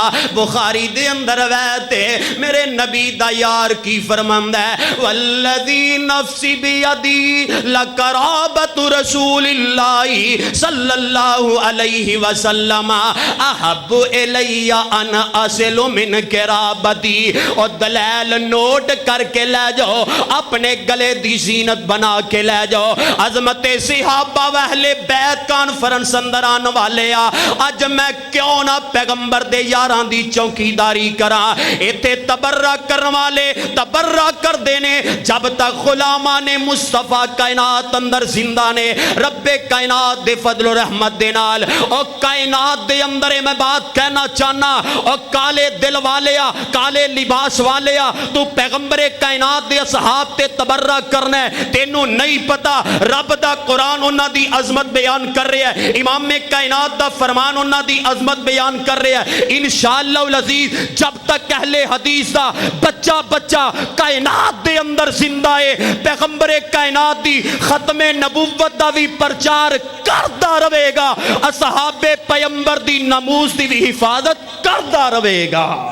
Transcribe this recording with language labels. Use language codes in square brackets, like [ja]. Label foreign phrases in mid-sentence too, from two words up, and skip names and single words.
[pa] بخاری دے اندر ویتے میرے نبی دا یار کی فرماند ہے [ar] والذی نفسی بیدی لقرابت رسول اللہ صلی اللہ علیہ وسلم احب الی ان اصل من قرابتی۔ [pa] اور دلیل نوٹ کر کے لے جاؤ، اپنے گلے دی زینت بنا کے لے جاؤ۔ عظمت صحابہ و اہل بیت کانفرنس اندر آن والے اج میں کیوں نہ پیغمبر دے یاراں دی چوکی داری کراں۔ ایتھے تبرہ کرن والے تبرہ کر دینے جب تک غلامان مصطفیٰ کائنات اندر زندہ نے۔ رب کائنات دے فضل و رحمت دے نال اور کائنات دے اندر میں بات کہنا چاہنا، اور کالے دل والیا کالے لباس والیا تو پیغمبر کائنات دے اصحاب تے تبرہ کرنا ہے، تینوں نہیں پتا رب دا قرآن انہاں دی عظمت بیان کر رہے ہیں، امام کائنات دا فرمان انہاں دی عظمت بیان کر رہے ہیں۔ [ar] انشاءاللہ العزیز [pa] جب تک اہل حدیث دا بچہ بچہ کائنات دے اندر زندہ ہے، پیغمبر کائنات دی ختم نبوت دا بھی پرچار کردا رہے گا، اصحاب پیغمبر دی ناموس دی بھی حفاظت کردا رہے گا۔